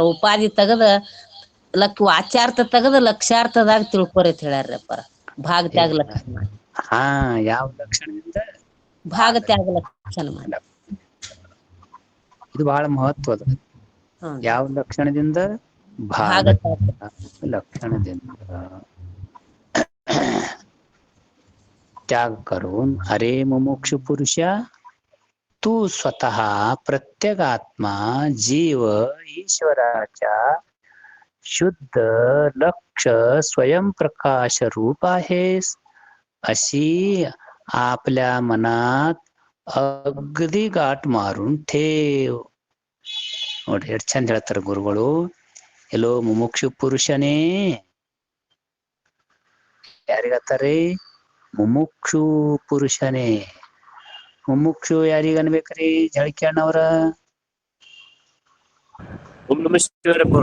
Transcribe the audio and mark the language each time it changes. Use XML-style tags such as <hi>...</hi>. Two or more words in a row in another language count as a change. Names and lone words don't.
<kn>ಉಪಾಧಿ ತೆಗದ ವಾಚ್ಯಾರ್ಥ ತೆಗದ ಲಕ್ಷ್ಯಾರ್ಥದಾಗ ತಿಳ್ಕೋರಿ ಅಂತ ಹೇಳ್ಯಾರಪ್ಪ. ಭಾಗ ತ್ಯಾಗ ಲಕ್ಷಣ. ಹಾ, ಯಾವ ಲಕ್ಷಣದಿಂದ? ಭಾಗ ತ್ಯಾಗ ಲಕ್ಷಣ ಮಾಡಿ. ಇದು ಬಹಳ ಮಹತ್ವದ. ಯಾವ ಲಕ್ಷಣದಿಂದ? ಭಾಗ ಲಕ್ಷಣದಿಂದ.</kn> <mr>त्याग करून अरे मुमुक्षु पुरुषा तू स्वतः प्रत्येगात्मा जीव ईश्वराच्या शुद्ध लक्ष स्वयंप्रकाश रूप आहेस अशी आपल्या मनात अगदी गाठ मारून ठेव.</mr> <kn>ನೋಡ್ರಿ ಎಷ್ಟು ಚಂದ ಹೇಳ್ತಾರೆ ಗುರುಗಳು. ಎಲ್ಲೋ ಮುಮುಕ್ಷು ಪುರುಷನೇ ಯಾರಿಗತ್ತಾರೆ? ಮುಮುಕ್ಷು ಪುರುಷನೇ. ಮುಮುಕ್ಷು ಯಾರಿಗ ಅನ್ಬೇಕ್ರಿ? ಜಳಕಿ ಅಣ್ಣವ್ರ.</kn> <sa>ಓಂ ನಮಃ ಶಿವಾಯರಪ್ಪ.</sa>